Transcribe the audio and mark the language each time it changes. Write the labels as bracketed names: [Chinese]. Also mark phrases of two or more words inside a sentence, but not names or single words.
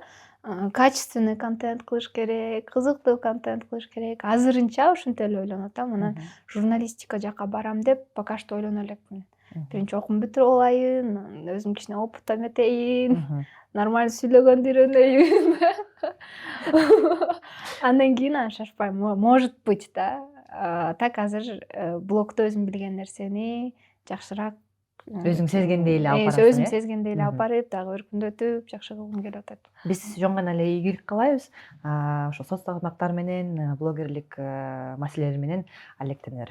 [Russian] Качественный контент [Kyrgyz] кылыш керек, кызыктуу контент кылыш керек. Азырынча ушинтип эле ойлонуп атам. Анан журналистика жака барам деп пока что ойлоно элекмин. Биринчи окуумду бүтүрүп алайын, өзүм кичине опыт эметейин, нормально сүйлөгөндү үйрөнөйүн. Андан кийин шашпайм, [Russian] может быть да. [Kyrgyz] Так азыр блогдо өзүм билген нерсени жакшыраак өзүң сезгендей эле алып барасың. Өзүм сезгендей эле алып барып, дагы өркүндөтүп, жакшы кылгым келип атат. Биз жөн гана эле ийгилик каалайбыз. Ошо соц тармактар менен, блогерлик маселелери менен алектенер.